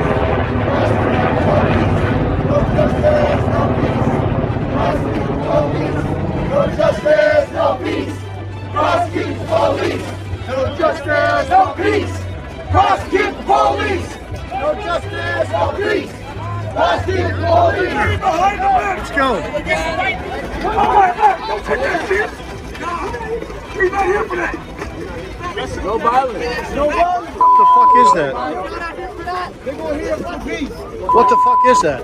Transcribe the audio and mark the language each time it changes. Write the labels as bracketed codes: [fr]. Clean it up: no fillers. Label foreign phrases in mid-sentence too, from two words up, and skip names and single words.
[en] Prosecute the police. No justice, no peace. Prosecute the police. No justice, no peace. Prosecute the police. No justice, no peace. Prosecute the police. No justice, no peace. Prosecute the police. Behind the back. Let's go. Come on, back. Don't take that shit. We're not here for that. No violence. No violence. What the fuck is that? They're going here for peace. What the fuck is that?